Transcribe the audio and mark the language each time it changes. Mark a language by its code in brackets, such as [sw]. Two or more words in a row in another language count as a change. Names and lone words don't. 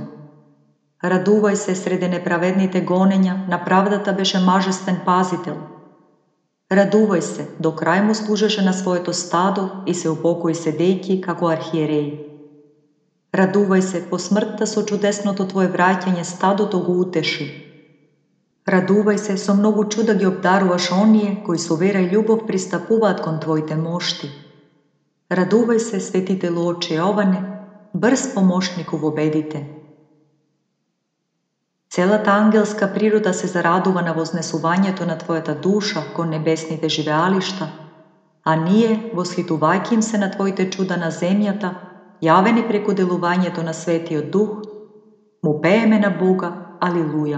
[mk] Радувај се среде неправедните гоненја, на правдата беше мажестен пазител. Радувај се, до крај му служеше на своето стадо и се упокои седејки како архиереји. Радувај се, по смртта со чудесното твое враќање стадо тогу утеши. Радувај се, со многу чуда ги обдаруваш оние, кои со вера и љубов пристапуваат кон Твоите мошти. Радувај се, светителу Оче Јоване, брз помошнику во бедите. Целата ангелска природа се зарадува на вознесувањето на Твојата душа кон небесните живеалишта, а ние, восхитувајќи им се на Твоите чуда на земјата, јавени преку делувањето на Светиот Дух, му пееме на Бога, Алилуја.